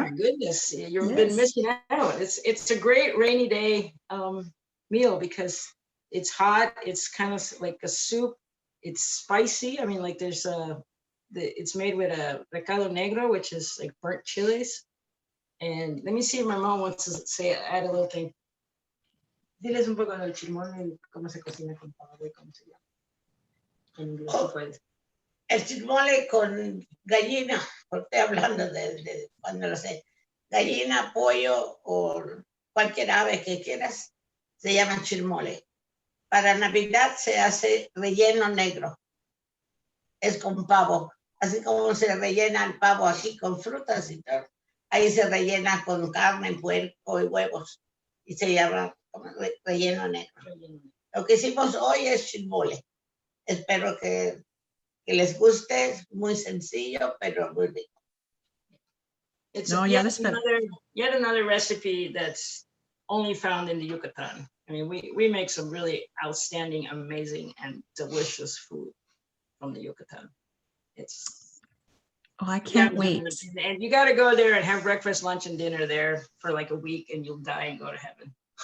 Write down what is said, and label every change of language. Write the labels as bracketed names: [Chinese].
[English] Oh my goodness, you've been missing out. It's a great rainy day meal because it's hot. It's kind of like a soup. It's spicy. I mean, like there's it's made with a recado negro, which is like burnt chilies. And let me see if my mom wants to add a little thing. [Spanish] Diles un poco del chilmole, cómo se cocina con pavo y cómo se llama. En inglés, si puedes. El chilmole con gallina, porque estoy hablando de cuando lo sé. Gallina, pollo o cualquier ave que quieras, se llama chilmole. Para Navidad se hace relleno negro. Es con pavo. Así como se rellena el pavo aquí con frutas y todo. Ahí se rellena con carne, puerco y huevos. Y se llama relleno negro. Lo que hicimos hoy es chilmole. Espero que les guste. Es muy sencillo, pero muy rico. [English] It's yet another recipe that's only found in the Yucatan. I mean, we make some really outstanding, amazing, and delicious food from the Yucatan. I can't wait. And you got to go there and have breakfast, lunch, and dinner there for like a week, and you'll die and go to heaven.